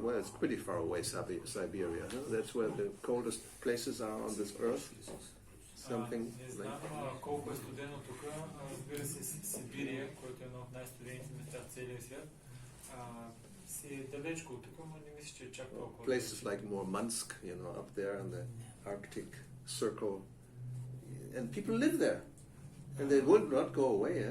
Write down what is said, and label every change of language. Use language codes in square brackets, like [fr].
[en] Well, it's pretty far away, Siberia. Huh? That's where the coldest places are on this earth. Something [bg] не знам колко е студено тук. Разбира се, Сибирия, който е едно от най-студените места в целия свят, си е далечко от тук, но не мисля, че е чак толкова. [en] Places like Murmansk, up there in the Arctic Circle, and people live there, and they would not go away.